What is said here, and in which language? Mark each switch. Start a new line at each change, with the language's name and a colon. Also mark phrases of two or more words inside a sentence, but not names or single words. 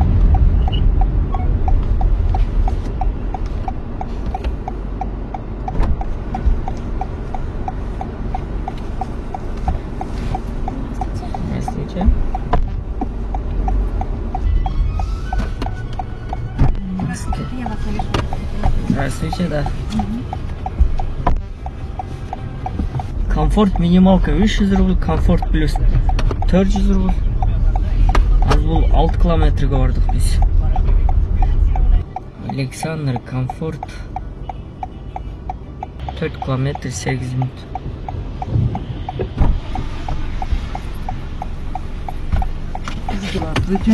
Russian: Здравствуйте. Здравствуйте, да. Комфорт минималка 300 рубль, комфорт плюс 400 рубль.
Kyrgyz: Az бул 6 километрге бардык биз.
Russian: Александр комфорт 4 километр 8 минут. Здравствуйте.